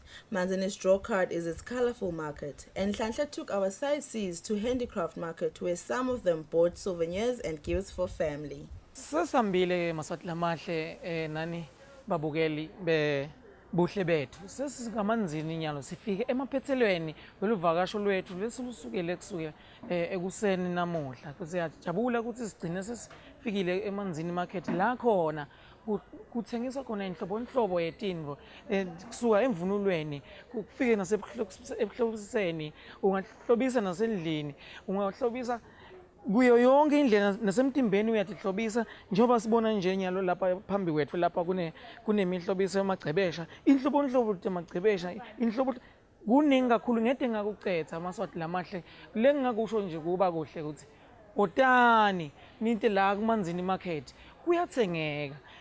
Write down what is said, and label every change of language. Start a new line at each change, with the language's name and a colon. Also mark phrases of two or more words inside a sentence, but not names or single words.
English: Manzini's draw card is its colorful market, and Nhlanhla took our sightseers to handicraft market, where some of them bought souvenirs and gifts for family.
Swati: Sesambile maswati lamahle nani babukeli be Buhle Betfu sesikamanzini nyalo sifike emaphethelweni weluvakasho lwethu lesulusukele kusukela ekuseni namuhla siyajabula ukuthi sigcine sesifikile emanzini market la khona kuthengiswa khona inhlobo yetinvo kusuka emvunulweni kufike nasebuhlobiseni ungahlobisa nasendlini ungahlobisa kuyo yonke indlela nasemtimbeni uyatihlobisa njengoba sibona nje nyalo lapha phambi kwethu lapha kunemihlobiso yamagcebesha inhlobonhlobo temagcebesha inhlobo kuningi kakhulu ngede ngakucetha amaswati lamahle lengingakusho nje kuba kuhle ukuthi otani ninte la kumanzini market kuyathengeka